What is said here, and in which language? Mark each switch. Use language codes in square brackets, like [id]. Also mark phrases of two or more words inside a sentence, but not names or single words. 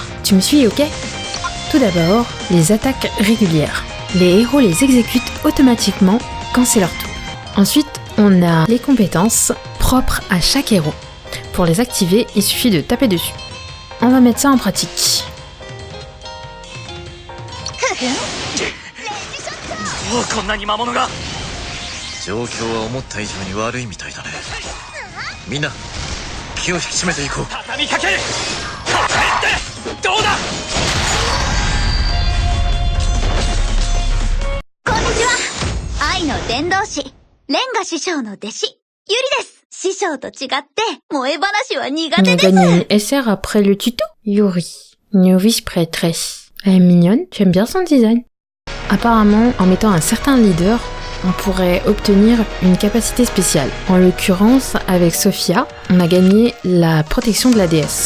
[fr] Tu me suis, ok? Tout d'abord, les attaques régulières. Les héros les exécutent automatiquement quand c'est leur tour. Ensuite, on a les compétences propres à chaque héros. Pour les activer, il suffit de taper dessus. On va mettre ça en pratique. [ja] どうこんなに魔物が。状況は思った以上に悪いみたいだね。みんな気を引き締めていこう。畳みかける。抱えてどうだ。こんにちは。愛の伝道師レンガ師匠の弟子ユリです。師匠と違って萌え話は苦 [fr] On [ja] 手 [fr] a [ja] です。 [fr] gagné une SR après le tuto. Yuri, novice prêtresse. Elle est mignonne, j'aime bien son design. Apparemment, en mettant un certain leader, on pourrait obtenir une capacité spéciale. En l'occurrence, avec Sophia, on a gagné la protection de la déesse.